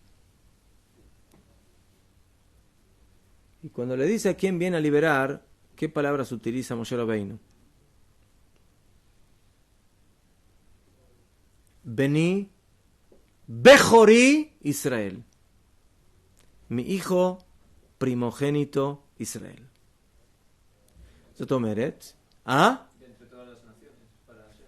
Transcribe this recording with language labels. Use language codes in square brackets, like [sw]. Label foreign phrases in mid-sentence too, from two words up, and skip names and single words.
[es] Y cuando le dice a quién viene a liberar, ¿qué palabras utiliza Moshe Rabbeinu? [he] בני בכורי ישראל. [es] Mi hijo primogénito Israel. [he] זאת אומרת, [es] entre todas las naciones, para Hashem.